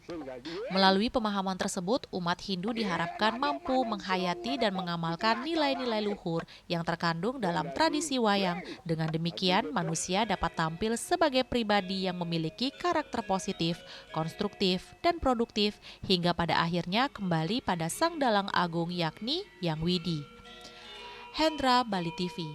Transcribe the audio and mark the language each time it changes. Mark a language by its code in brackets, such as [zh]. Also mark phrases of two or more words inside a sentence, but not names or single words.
[id] Melalui pemahaman tersebut, umat Hindu diharapkan mampu menghayati dan mengamalkan nilai-nilai luhur yang terkandung dalam tradisi wayang. Dengan demikian, manusia dapat tampil sebagai pribadi yang memiliki karakter positif, konstruktif, dan produktif, hingga pada akhirnya kembali pada Sang Dalang Agung yakni Hyang Widi. Hendra, Bali TV.